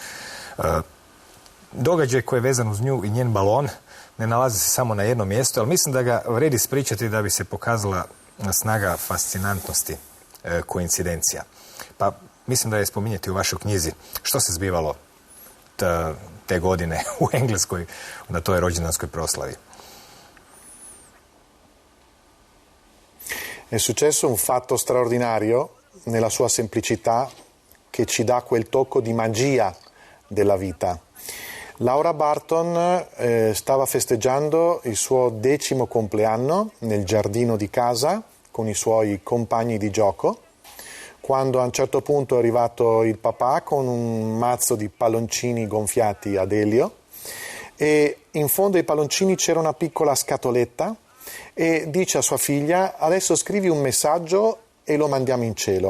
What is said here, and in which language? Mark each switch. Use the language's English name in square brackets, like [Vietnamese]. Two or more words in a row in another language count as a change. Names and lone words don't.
[Croatian] Događaj koji je vezan uz nju i njen balon ne nalazi se samo na jednom mjestu, ali mislim da ga vredi ispričati da bi se pokazala snaga fascinantnosti koincidencija. Pa mislim da je spominjati u vašoj knjizi što se zbivalo te godine u Engleskoj na toj rođendanskoj proslavi. [Italian] È successo un fatto straordinario nella sua semplicità che ci dà quel tocco di magia della vita. Laura Barton stava festeggiando il suo 10° compleanno nel giardino di casa con i suoi compagni di gioco, quando a un certo punto è arrivato il papà con un mazzo di palloncini gonfiati ad elio e in fondo ai palloncini c'era una piccola scatoletta e dice a sua figlia: adesso scrivi un messaggio e lo mandiamo in cielo.